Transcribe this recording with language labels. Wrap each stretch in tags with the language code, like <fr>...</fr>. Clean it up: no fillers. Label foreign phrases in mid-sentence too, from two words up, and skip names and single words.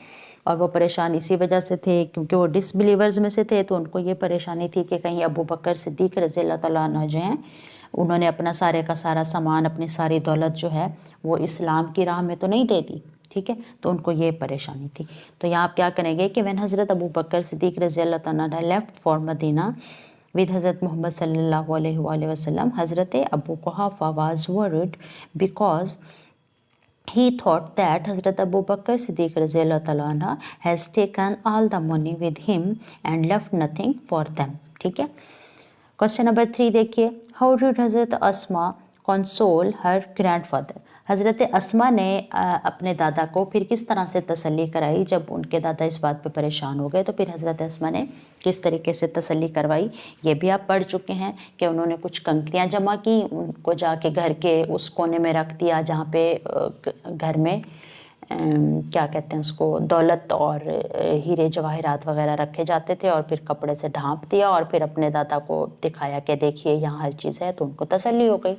<ur>اور وہ پریشان اسی وجہ سے تھے کیونکہ وہ ڈس بلیورز میں سے تھے، تو ان کو یہ پریشانی تھی کہ کہیں ابو بکر صدیق</ur> <ar>رضي الله تعالى عنه</ar> <ur>جو ہیں انہوں نے اپنا سارے کا سارا سامان، اپنی ساری دولت جو ہے وہ اسلام کی راہ میں تو نہیں دے دی، ٹھیک ہے. تو ان کو یہ پریشانی تھی۔ تو یہاں آپ کیا کریں گے کہ</ur> <en>व्हेन हज़रत अबू बकर सिद्दीक़</en> <ar>رضي الله تعالى عنه</ar> <en>left for Madina with हज़रत मोहम्मद</en> <ar>صلى الله عليه وسلم,</ar> <en>हज़रत अबू कुहाफा was worried because he thought that हज़रत अबू बकर सिद्दीक़</en> <ar>رضي الله تعالى عنه</ar> <en>has taken all the money with him and left nothing for them,</en> <ur>ٹھیک ہے.</ur> <en>question number 3 देखिए, how did हज़रत अस्मा console her grandfather।</en> <ur>حضرت اسماء نے اپنے دادا کو پھر کس طرح سے تسلی کرائی جب ان کے دادا اس بات پہ پریشان ہو گئے، تو پھر حضرت اسماء نے کس طریقے سے تسلی کروائی یہ بھی آپ پڑھ چکے ہیں کہ انہوں نے کچھ کنکریاں جمع کی، ان کو جا کے گھر کے اس کونے میں رکھ دیا جہاں پہ گھر میں کیا کہتے ہیں اس کو، دولت اور ہیرے جواہرات وغیرہ رکھے جاتے تھے، اور پھر کپڑے سے ڈھانپ دیا اور پھر اپنے دادا کو دکھایا کہ دیکھیے یہاں ہر چیز ہے، تو ان کو تسلی ہو گئی.</ur>